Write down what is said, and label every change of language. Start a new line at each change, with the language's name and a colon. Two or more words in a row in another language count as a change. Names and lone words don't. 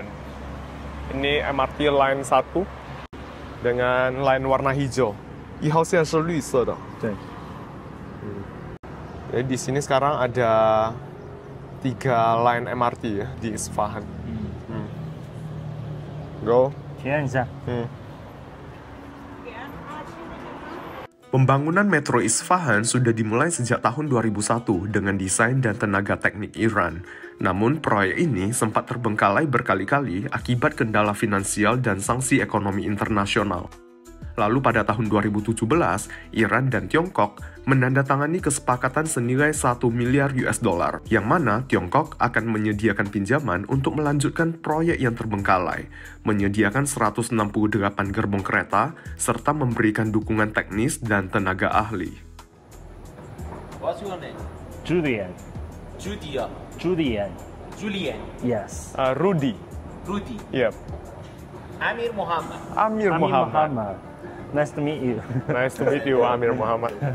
Indonesian: Ini MRT line 1 dengan line warna hijau.
Chinese: 1 号线是绿色的。对。
Indonesian: Jadi di sini sekarang ada 3 line MRT ya di Isfahan.
English: Go.
Chinese: 体验一下。
Indonesian: Pembangunan Metro Isfahan sudah dimulai sejak tahun 2001 dengan desain dan tenaga teknik Iran. Namun, proyek ini sempat terbengkalai berkali-kali akibat kendala finansial dan sanksi ekonomi internasional. Lalu pada tahun 2017, Iran dan Tiongkok menandatangani kesepakatan senilai 1 miliar
English: US dollar,
Indonesian: yang mana Tiongkok akan menyediakan pinjaman untuk melanjutkan proyek yang terbengkalai, menyediakan 168 gerbong kereta, serta memberikan dukungan teknis dan tenaga ahli.
English: What's your name? Julian. Julian. Julian. Yes. Rudy. Rudy. Yep. Amir Muhammad. Amir Muhammad. Nice to meet you. Nice to meet you, Amir Muhammad.